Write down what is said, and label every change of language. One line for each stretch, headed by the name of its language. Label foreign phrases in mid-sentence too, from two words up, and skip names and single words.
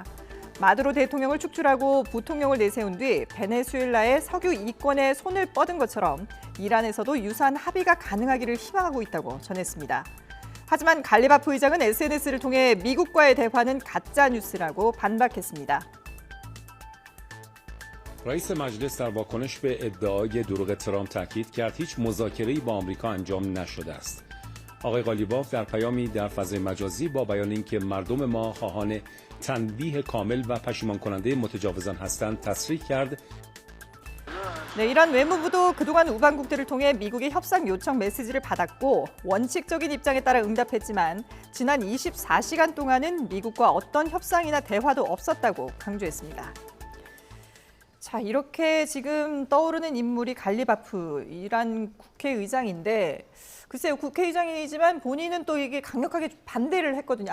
Korean: 마두로 대통령을 축출하고 부통령을 내세운 뒤 베네수엘라의 석유 이권에 손을 뻗은 것처럼 이란에서도 유사한 합의가 가능하기를 희망하고 있다고 전했습니다. 하지만 갈리바프 의장은 SNS를 통해 미국과의 대화는 가짜 뉴스라고 반박했습니다.
Persian: رئیس مجلس در واکنش به ادعای دروغ ترامپ تاکید کرد هیچ مذاکره‌ای با آمریکا انجام نشده است. آقای قالیباف در پیامی در فضای مجازی با بیان اینکه مردم ما خواهان تنبیه کامل و پشیمان کننده متجاوزان هستند تصریح کرد.
Korean: 네, 이란 외무부도 그동안 우방국들을 통해 미국의 협상 요청 메시지를 받았고 원칙적인 입장에 따라 응답했지만 지난 24시간 동안은 미국과 어떤 협상이나 대화도 없었다고 강조했습니다. 자, 이렇게 지금 떠오르는 인물이 갈리바프 이란 국회의장인데 글쎄요, 국회의장이지만 본인은 또 이게 강력하게 반대를 했거든요.